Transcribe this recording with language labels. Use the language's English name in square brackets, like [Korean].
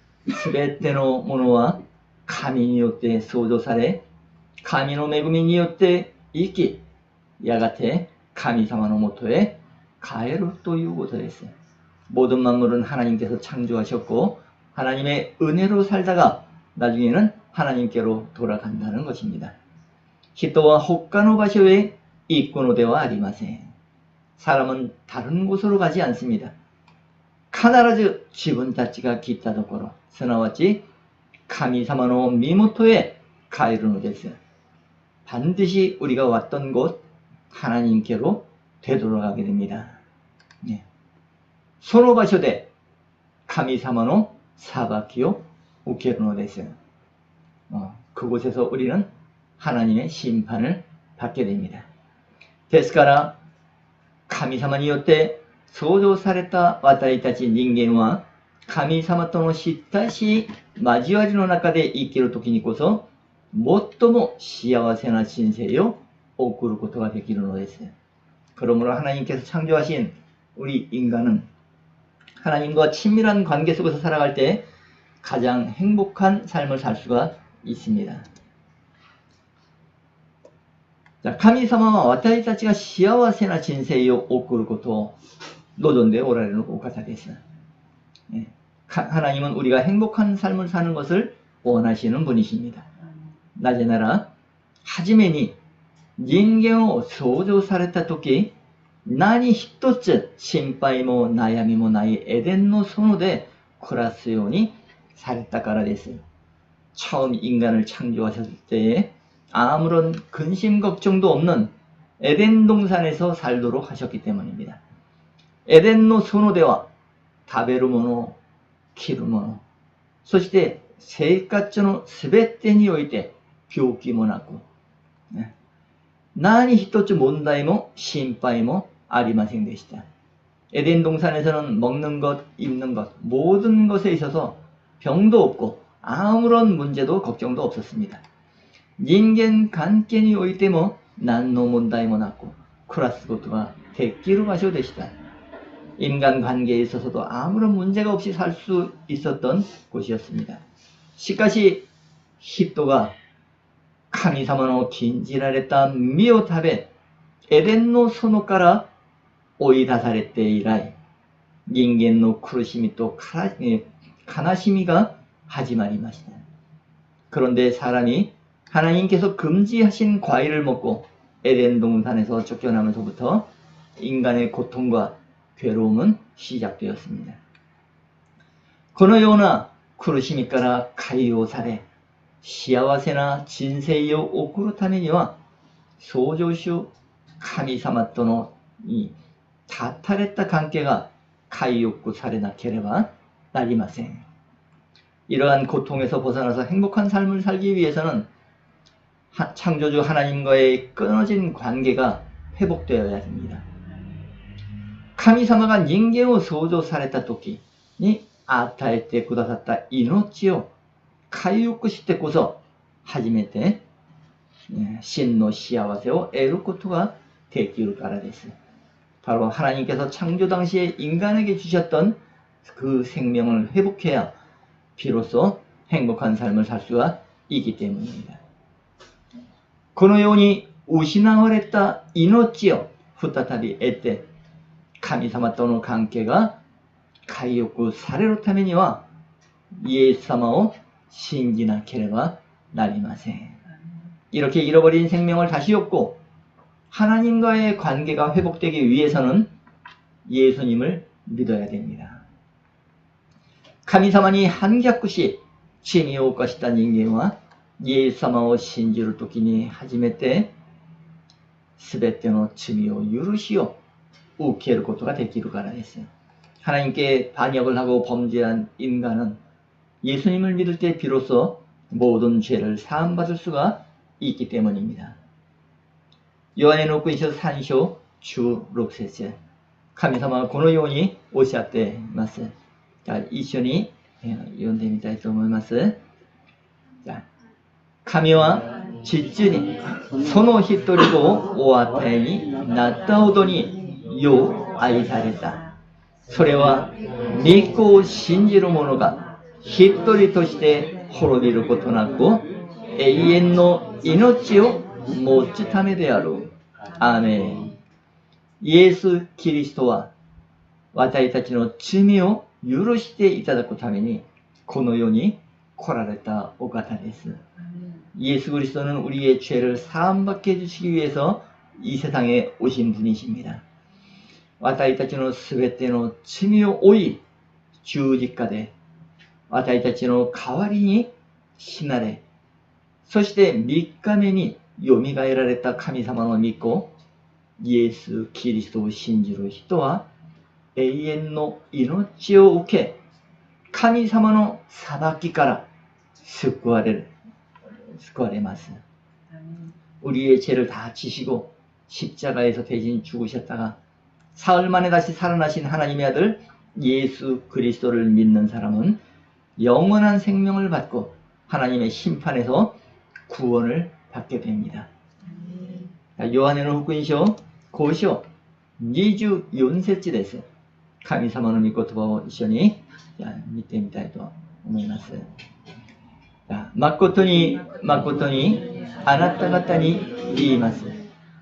[Japanese] すべてのものは神によって創造され、神の恵みによって生き、やがて神様のもとへ帰るということです。 [Korean] 모든 만물은 하나님께서 창조하셨고 하나님의 은혜로 살다가 나중에는 하나님께로 돌아간다는 것입니다. [Japanese] 人は他の場所へ行くのではありません。 [Korean] 사람은 다른 곳으로 가지 않습니다. [Japanese] 必ず自分たちが来たところ、すなわち神様の身元へ帰るのです。 [Korean] 반드시 우리가 왔던 곳 하나님께로 되돌아가게 됩니다. [Japanese] その場所で神様の裁きを受けるのです。 [Korean] 그곳에서 우리는 하나님의 심판을 받게 됩니다. [Japanese] ですから神様によって創造された私たち人間は神様との親しい交わりの中で生きるときにこそ最も幸せな人生を送ることができるのです。 [Korean] 그러므로 하나님께서 창조하신 우리 인간은 하나님과 친밀한 관계 속에서 살아갈 때 가장 행복한 삶을 살 수가 있습니다. [Japanese] 자, 神様は私たちが幸せな人生を送ることを望んでおられるお方です。 [Korean] 하나님은 우리가 행복한 삶을 사는 것을 원하시는 분이십니다. [Japanese] なぜなら、初めに人間を創造されたとき、何一つ心配も悩みもないエデンの園で暮らすようにされたからです。 [Korean] 처음 인간을 창조하셨을 때에 아무런 근심 걱정도 없는 에덴 동산에서 살도록 하셨기 때문입니다. 에덴의 선호대와 [Japanese] 食べるもの、着るもの、そして生活のすべてにおいて病気もなく、何一つ問題も心配もありませんでした。 [Korean] 에덴 동산에서는 먹는 것, 입는 것, 모든 것에 있어서 병도 없고 아무런 문제도 걱정도 없었습니다. [Japanese] 人間関係においても何の問題もなく暮らすことができる場所でした。 [Korean] 인간관계에 있어서도 아무런 문제가 없이 살 수 있었던 곳이었습니다. [Japanese] しかし人が神様の禁じられた実を食べエデンの園から追い出されて以来人間の苦しみと悲しみが始まりました。 [Korean] 그런데 사람이 하나님께서 금지하신 과일을 먹고 에덴 동산에서 쫓겨나면서부터 인간의 고통과 괴로움은 시작되었습니다. [Japanese] このような苦しみから解放され、幸せな人生を送るためには、創造主神様との断たれた関係が回復されなければなりません。 [Korean] 이러한 고통에서 벗어나서 행복한 삶을 살기 위해서는 창조주 하나님과의 끊어진 관계가 회복되어야 합니다. [Japanese] 神様が人間を創造された時に与えてくださった命を回復してこそ初めて真の幸せを得ることができるからです。 [Korean] 바로 하나님께서 창조 당시에 인간에게 주셨던 그 생명을 회복해야 비로소 행복한 삶을 살 수가 있기 때문입니다. [Japanese] このように失われた命を再び得て神様との関係が回復されるためにはイエス様を信じなければなりません。 [Korean] 이렇게 잃어버린 생명을 다시 얻고 하나님과의 관계가 회복되기 위해서는 예수님을 믿어야 됩니다. [Japanese] 神様に反逆し罪を犯した人間はイエス様を信じるときに初めて全ての罪を許しを受けることができるからです。 [Korean] 하나님께 반역을 하고 범죄한 인간은 예수님을 믿을 때 비로소 모든 죄를 사함받을 수가 있기 때문입니다. 요한의 [Japanese] 福音書3章16節、神様はこのようにおっしゃっています。じゃあ一緒に読んでみたいと思います。じゃあ神は父にその一人子をお与えになったほどによう愛された。それは御子を信じる者が一人として滅びることなく永遠の命を持つためである。アーメン。イエス・キリストは私たちの罪を許していただくためにこの世に来られたお方です。 [Korean] 예수 그리스도는 우리의 죄를 사함받게 해주시기 위해서 이 세상에 오신 분이십니다. [Japanese] 私たちのすべての罪を負い十字架で私たちの代わりに死なれ、そして3日目によみがえられた神様の御子イエス・キリストを信じる人は永遠の命を受け、神様の裁きから救われます。 [Korean] 우리의 죄를 다 지시고 십자가에서 대신 죽으셨다가 사흘 만에 다시 살아나신 하나님의 아들 예수 그리스도를 믿는 사람은 영원한 생명을 받고 하나님의 심판에서 구원을 받게 됩니다. 요한의 [Japanese] 福音書5章24節です。神様の御言葉を一緒に見てみたいと思います。誠に誠にあなた方に言います。